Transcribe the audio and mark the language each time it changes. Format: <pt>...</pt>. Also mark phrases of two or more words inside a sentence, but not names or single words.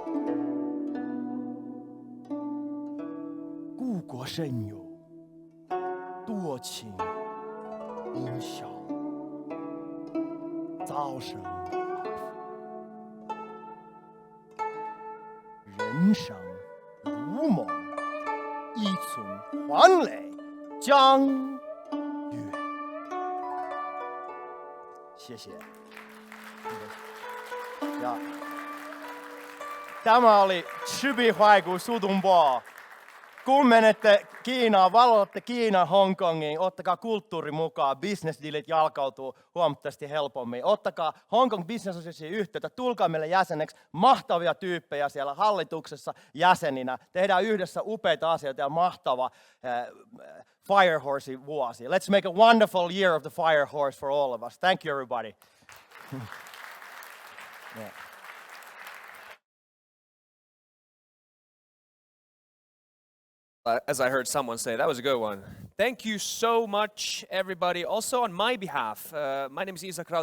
<zh>故国神游，多情应笑，早生华服。人生如梦，一寸还酹江月。谢谢。Ja.</zh> <fi>Tämä oli Chibi-haiku Sutumbo. Kun menette Kiinaan, valotte Kiinan Hongkongiin, ottakaa kulttuuri mukaan, business-dealit jalkautuu huomattavasti helpommin. Ottakaa Hong Kong Business Association yhteyttä, tulkaa meille jäseneksi, mahtavia tyyppejä siellä hallituksessa jäseninä. Tehdään yhdessä upeita asioita ja mahtava Firehorse vuosi.</fi> <en>Let's make a wonderful year of the Firehorse for all of us. Thank you everybody. Yeah. As I heard someone say, that was a good one. Thank you so much, everybody. Also, on my behalf, my name is Isak Rautio.</en>